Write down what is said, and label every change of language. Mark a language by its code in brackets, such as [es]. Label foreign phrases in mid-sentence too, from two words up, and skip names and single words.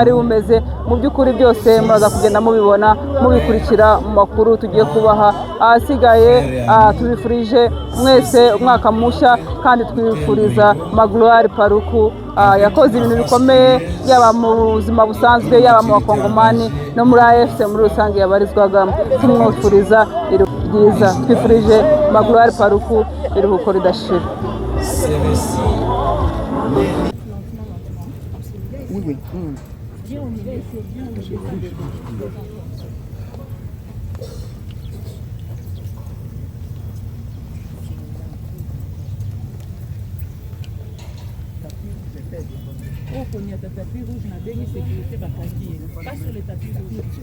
[rw] bwari bumeze mu by'ukuri byose muraza kugenda mubibona mubikurikira mu makuru tugiye kubaha asigaye tubifurije mwese umwaka mushya kandi twifuriza Magloire Paruku yakoze ibintu bikomeye yaba mu buzima busanzwe yaba mu bakongomani no muri AFC muri rusange yabarizwagamo tumwifuriza ryiza twifurije Magloire Paruku iruhuko ridashira. [fr] Il y a des tapis rouges, on a des sécurité, pas sur les tapis rouges.